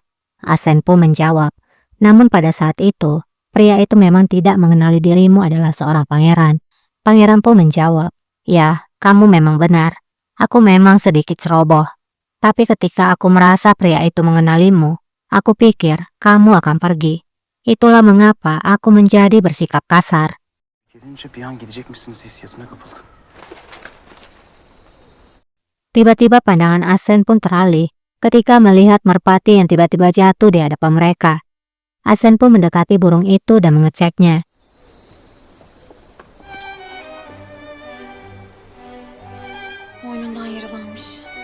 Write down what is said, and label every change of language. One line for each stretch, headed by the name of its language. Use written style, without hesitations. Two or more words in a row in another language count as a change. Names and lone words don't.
Indonesian: Asen pun menjawab, namun pada saat itu, pria itu memang tidak mengenali dirimu adalah seorang pangeran. Pangeran pun menjawab, ya, kamu memang benar. Aku memang sedikit ceroboh. Tapi ketika aku merasa pria itu mengenalimu, aku pikir kamu akan pergi. Itulah mengapa aku menjadi bersikap kasar.
Turkish: Gidince bir an gidecekmişsiniz hissiyatına kapıldım.
Indonesian: Tiba-tiba pandangan Asen pun teralih ketika melihat merpati yang tiba-tiba jatuh di hadapan mereka. Asen pun mendekati burung itu dan mengeceknya.
Turkish: Boynundan yaralanmış.